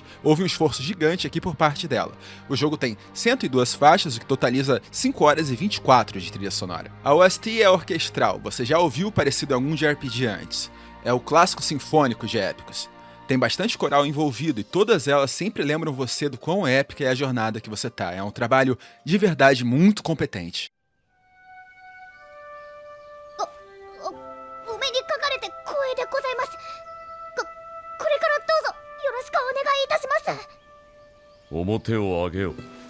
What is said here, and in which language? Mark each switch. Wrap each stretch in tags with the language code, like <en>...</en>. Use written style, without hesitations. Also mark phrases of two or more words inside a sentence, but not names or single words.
<pt>Houve um esforço gigante aqui por parte dela. O jogo tem 102 faixas, o que totaliza 5 horas e 24 de trilha sonora. A OST é orquestral, você já ouviu parecido a algum de RPG antes. É o clássico sinfônico de épicos. Tem bastante coral envolvido e todas elas sempre lembram você do quão épica é a jornada que você tá. É um trabalho de verdade muito competente.</pt> <ja>お目にかかれて光栄でございます。これからどうぞよろしくお願いいたします。面を上げよう。</ja>